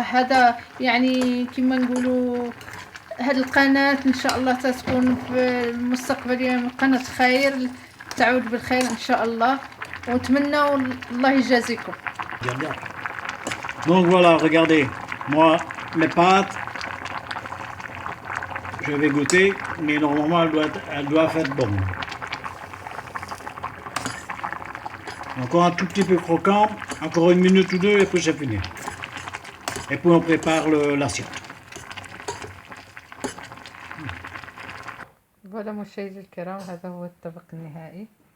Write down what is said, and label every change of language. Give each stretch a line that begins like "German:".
Arabic: هذا يعني كما نقولوا هذه القناة ان شاء الله تكون في المستقبل قناة خير تعود بالخير ان شاء الله ونتمنى الله يجازيكم.
French: Donc voilà, regardez, moi mes pâtes, je vais goûter, mais normalement elles doivent être bonnes. Encore un tout petit peu croquant, encore une minute ou deux et puis c'est fini. Et puis on prépare l'assiette.
Arabic: Voilà مشاهدي الكرام، هذا هو الطبق النهائي.